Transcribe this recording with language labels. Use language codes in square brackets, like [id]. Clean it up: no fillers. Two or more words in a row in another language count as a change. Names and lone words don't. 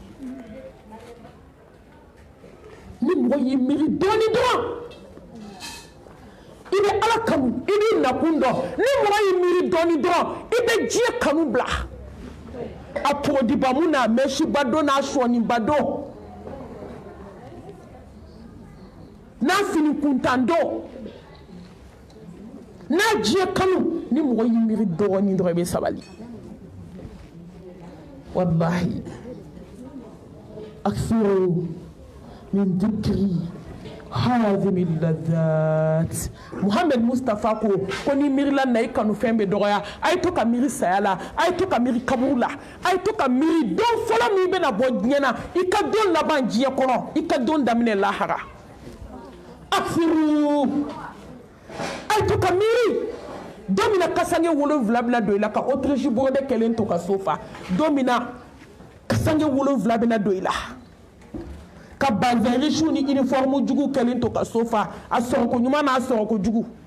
[bm] ni mɔgɔ y'i miiri dɔɔni dɔrɔn i bɛ ala kanu i b'i nakun dɔn ni mɔgɔ y'i miiri dɔɔni dɔrɔn i bɛ diɲɛ kanu bila a pɔgɔdibamu n'a mɛsiba don n'a sɔniba don n'a fini kuntan don n'a diɲɛ kanu ni mɔgɔ y'i miiri dɔɔni dɔrɔn i bɛ sabali wallahi [ar] أكثروا من ذكر هذه اللذات [bm] Muhammad Mustafa ko ni miirila na i kanu fɛn bɛ dɔgɔya a ye to ka miiri saya la a ye to ka miiri kaburu la a ye to ka miiri don fɔlɔ min bɛna bɔ diɲɛ na i ka don laban diɲɛ kɔnɔ i ka don daminɛ lahara akthiru a ye to ka miiri don min na kasange 7 bɛna don i la ka Autriche bɔrɔdɛ kɛlen to ka so fa don min na kasange 7 bɛna don i la ka bazɛnrisiw ni uniforme jugu kɛlen to ka so fa a sɔrɔko ɲuman n'a sɔrɔko jugu